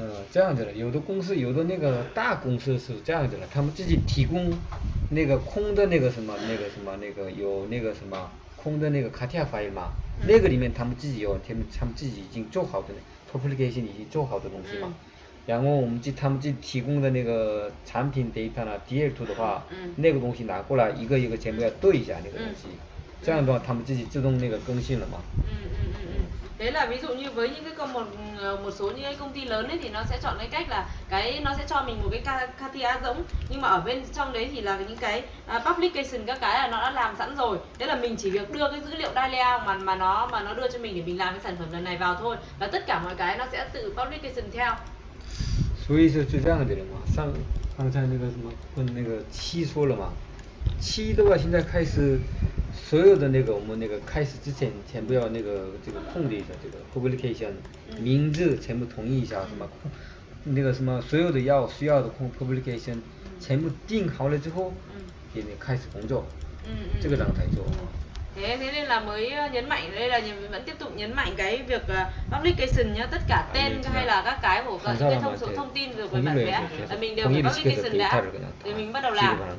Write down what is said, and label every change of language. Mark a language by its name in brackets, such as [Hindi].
[Chinese] 这样子的，有的公司有的那个大公司是这样子的，他们自己提供那个空的那个什么有那个什么空的那个 CATIA file 嘛，那个里面他们自己已经做好的 publication 已经做好的东西嘛。然后他们自己提供的那个产品 data 呢 DL2 的话，那个东西拿过来一个一个全部要对一下那个东西，这样的话他们自己自动那个更新了嘛。 [Vietnamese] Đấy là ví dụ như với những cái một số những cái công ty lớn ấy thì nó sẽ chọn cái cách là nó sẽ cho mình một cái CATIA giống, nhưng mà ở bên trong đấy thì là những cái publication các cái là nó đã làm sẵn rồi. Đấy là mình chỉ việc đưa cái dữ liệu DAI layout mà nó đưa cho mình để mình làm cái sản phẩm lần này vào thôi, và tất cả mọi cái nó sẽ tự publication theo. [Chinese] 所以是这样的嘛，刚才那个什么跟那个七说了嘛，七的话现在开始所有的那个我们那个开始之前全部要那个这个控制一下这个 publication 名字全部统一一下什么那个什么所有的需要的 publication 全部定好了之后给你开始工作，这个状态做。 [Vietnamese] Thế nên là mới nhấn mạnh, đây là vẫn tiếp tục nhấn mạnh cái việc publication nhá, tất cả tên hay là các cái của cái thông tin rồi của bản vẽ là mình đều phải publication đã để mình bắt đầu làm.